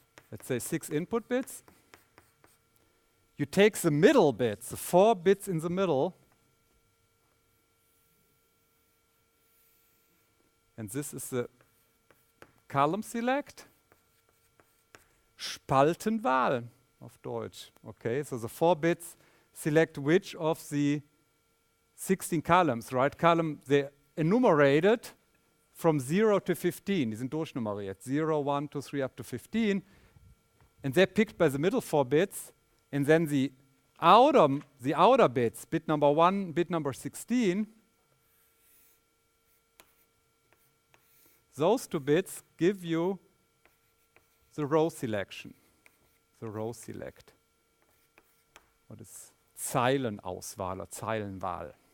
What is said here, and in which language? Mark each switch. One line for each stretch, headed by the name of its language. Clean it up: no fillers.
English: Let's say 6 input bits. You take the middle bits, the 4 bits in the middle, and this is the column select.
German: Spaltenwahl auf Deutsch.
English: Okay, so the 4 bits select which of the 16 columns, right? Column, they're enumerated from 0 to 15.
German: Die sind durchnummeriert.
English: 0, 1, 2, 3, up to 15. And they're picked by the middle 4 bits. And then the outer bits, bit number 1, bit number 16, those 2 bits give you the row selection. The row select. What is Zeilenauswahl or Zeilenwahl?